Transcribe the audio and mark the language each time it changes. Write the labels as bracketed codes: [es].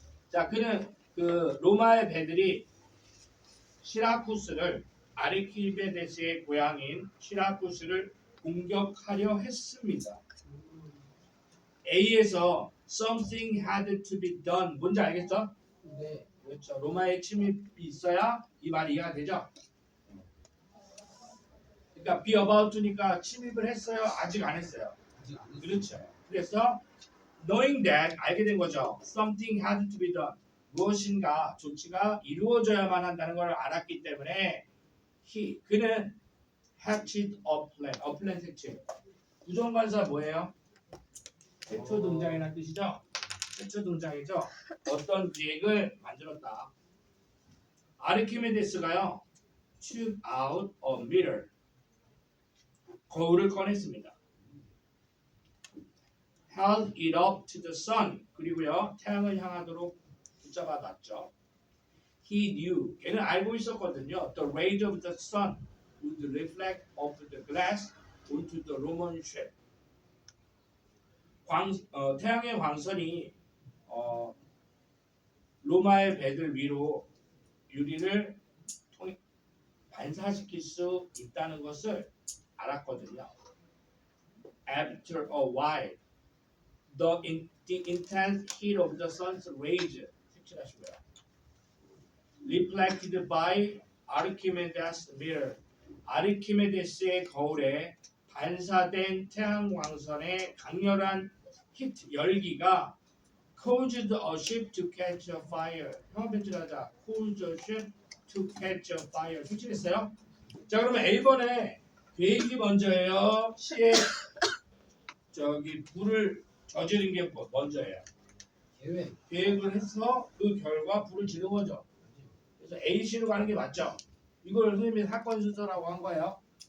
[ko] 자, 그는 그 로마의 배들이 시라쿠스를 아르키메데스의 고향인 시라쿠스를 공격하려 했습니다. [en] A에서 something had to be done. [ko] 뭔지 알겠어? 네. 그렇죠. 로마의 침입이 있어야 이 말이 이해가 되죠? 그러니까 be about to니까 침입을 했어요? 아직 안 했어요? 아직 안 했어요. 그렇죠. 그래서 knowing that 알게 된 거죠. [en] something had to be done. [ko] 무엇인가 조치가 이루어져야만 한다는 걸 알았기 때문에 그는 [en] hatched a plan. [ko] a plan 색칠. 부정관사 뭐예요? 최초 등장이라는 뜻이죠. 최초 등장이죠. 어떤 계획을 만들었다. [en] 아르키메데스가요. took out a mirror. [ko] 거울을 꺼냈습니다. [en] held it up to the sun. [ko] 그리고요. 태양을 향하도록 붙잡아 놨죠. [en] He knew. [ko] 걔는 알고 있었거든요. [en] The rays of the sun would reflect off the glass onto the Roman ship. [ko] 태양의 광선이 로마의 배들 위로 유리를 반사시킬 수 있다는 것을 알았거든요. [en] After a while, the intense heat of the sun's rays [ko] 색칠하시고요. [en] Reflected by Archimedes' mirror. [ko] 아르키메데스의 거울에 반사된 태양광선의 강렬한 히트 열기가 [en] caused a ship to catch a fire. [ko] 형아 편집하자. [en] caused a ship to catch a fire. [ko] 색칠했어요? 자 그러면 A번에 계획이 먼저예요. 시에 불을 저지른 게 먼저예요. 계획을 해서 그 결과 불을 지른 거죠. 그래서 A씨로 가는 게 맞죠? 이걸 선생님이 사건 순서라고 한 거예요.